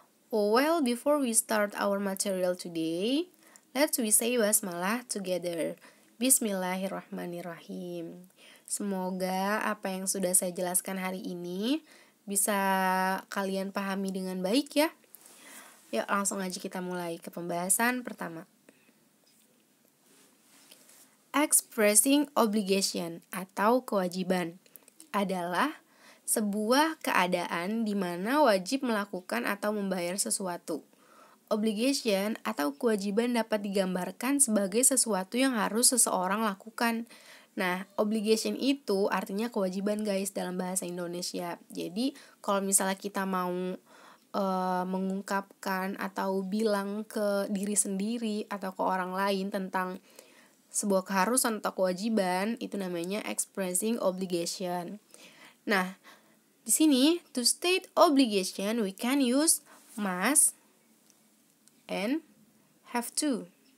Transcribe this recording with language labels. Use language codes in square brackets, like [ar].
[en] Well, before we start our material today, let's we say basmalah together. [ar] Bismillahirrahmanirrahim. [id] Semoga apa yang sudah saya jelaskan hari ini bisa kalian pahami dengan baik ya. Yuk langsung aja kita mulai ke pembahasan pertama. Expressing obligation atau kewajiban adalah sebuah keadaan di mana wajib melakukan atau membayar sesuatu. Obligation atau kewajiban dapat digambarkan sebagai sesuatu yang harus seseorang lakukan. Nah, obligation itu artinya kewajiban guys dalam bahasa Indonesia. Jadi, kalau misalnya kita mau mengungkapkan atau bilang ke diri sendiri atau ke orang lain tentang sebuah keharusan atau kewajiban, itu namanya expressing obligation. Nah, di sini [en] to state obligation we can use must and have to.